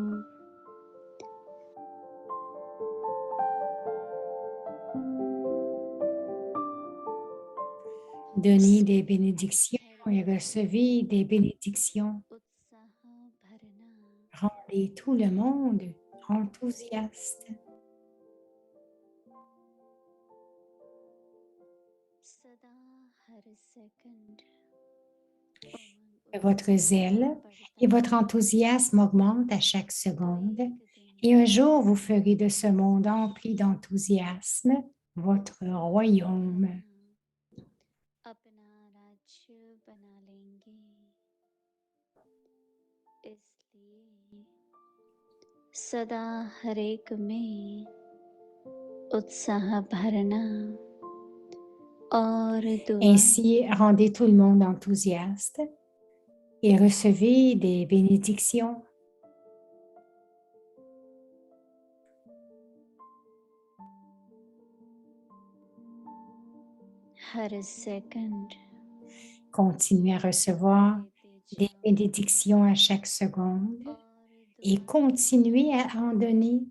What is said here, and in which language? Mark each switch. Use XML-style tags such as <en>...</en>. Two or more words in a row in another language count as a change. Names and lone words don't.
<fr>Donnez des bénédictions et recevez des bénédictions.</fr> <hi>उत्साह भरना</hi> <fr>Rendez tout le monde enthousiaste.</fr> <hi>सदा हर सेकंड</hi> <fr>Que votre zèle et votre enthousiasme augmentent à chaque seconde. Et un jour, vous ferez de ce monde empli d'enthousiasme votre royaume.</fr> <hi>अपना राज्य बना लेंगे। इसलिए सदा हर एक में उत्साह भरना और दुआ</hi> <fr>Ainsi, rendez tout le monde enthousiaste et recevez des bénédictions.</fr> <hi>हर सेकंड</hi> <fr>Continuez à recevoir des bénédictions à chaque seconde et continuez à en donner.</fr>